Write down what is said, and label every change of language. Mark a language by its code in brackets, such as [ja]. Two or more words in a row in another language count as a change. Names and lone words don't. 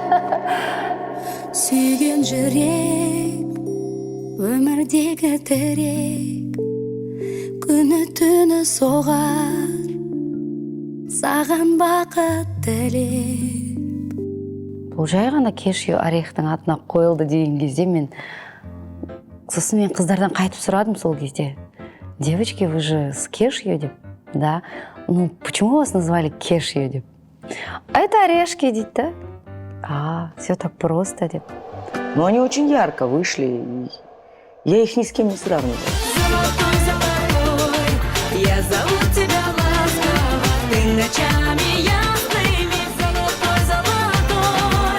[kk] Сүйген жүрек, өмірдегі тірек, күні түні соғар, саған бақыт тілеп. Бұл жай ғана кешью орехтің атына қойылды деген кезде сосын мен қыздардан қайтып сұрадым сол кезде. [ru] Девочки, вы же с кешью деп. Да. Ну, почему вас назвали кешью деп? А это орешки, дейді. Все так просто деп. Но они очень ярко вышли. Я их ни с кем не сравниваю. Я зову тебя ласково, ты ночами ясными, золотой.